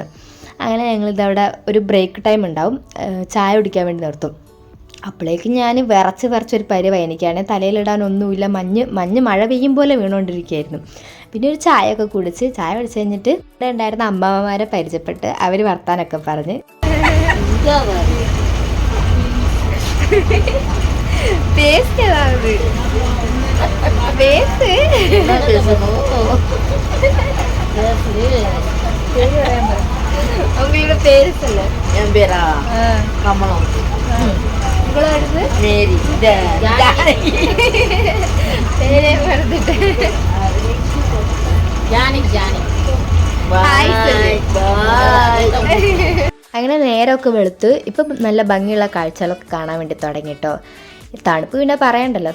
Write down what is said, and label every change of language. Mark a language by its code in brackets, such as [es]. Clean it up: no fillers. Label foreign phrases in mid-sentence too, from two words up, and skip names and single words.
[ml] അങ്ങനെ ഞങ്ങളിതവിടെ ഒരു ബ്രേക്ക് ടൈം ഉണ്ടാവും, ചായ കുടിക്കാൻ വേണ്ടി നിർത്തും. അപ്പോഴേക്കും ഞാൻ വിറച്ചൊരു പരിവായി. എനിക്കാണെങ്കിൽ തലയിലിടാനൊന്നുമില്ല. മഞ്ഞ് മഴ പെയ്യും പോലെ വീണുകൊണ്ടിരിക്കുകയായിരുന്നു. പിന്നെ ഒരു ചായയൊക്കെ കുടിച്ച്, ചായ കുടിച്ച് കഴിഞ്ഞിട്ട് ഇവിടെ ഉണ്ടായിരുന്ന അമ്മമാരെ പരിചയപ്പെട്ട് അവർ വർത്താനൊക്കെ പറഞ്ഞ് [ta] உங்களோட பேரு சொல்லு. என் பேரா கமலம். உங்களோட மேரி. [ml] പേരേ മറന്നിട്ട്. അങ്ങനെ നേരമൊക്കെ വെളുത്ത് ഇപ്പം നല്ല ഭംഗിയുള്ള കാഴ്ചകളൊക്കെ കാണാൻ വേണ്ടി തുടങ്ങി കേട്ടോ. തണുപ്പ് പിന്നെ പറയണ്ടല്ലോ.